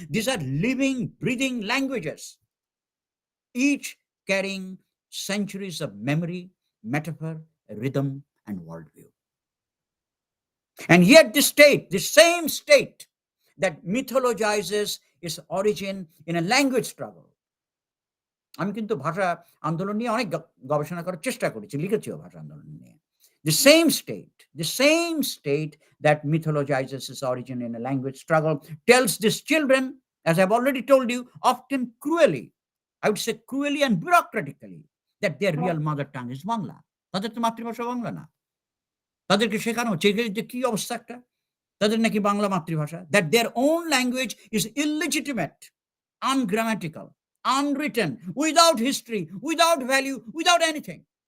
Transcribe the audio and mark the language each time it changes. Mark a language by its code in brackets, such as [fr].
[en] These are living, breathing languages, each carrying centuries of memory, metaphor, rhythm, and worldview. And yet the same state that mythologizes its origin in a language struggle. [bn] আমি কিন্তু ভাষা আন্দোলন নিয়ে অনেক গবেষণা করার চেষ্টা করেছি, লিখেছিও ভাষা আন্দোলন নিয়ে। [en] The same state that mythologizes its origin in a language struggle tells these children as I've already told you, often cruelly, I would say cruelly and bureaucratically, that their real mother tongue is Bangla. [bn] তাদের তো মাতৃভাষা বাংলা না। তাদেরকে শেখানো হচ্ছে যে কি অবস্থা একটা, তাদের নাকি বাংলা মাতৃভাষা, [en] that their own language is illegitimate, ungrammatical, unwritten, without history, without value, without anything.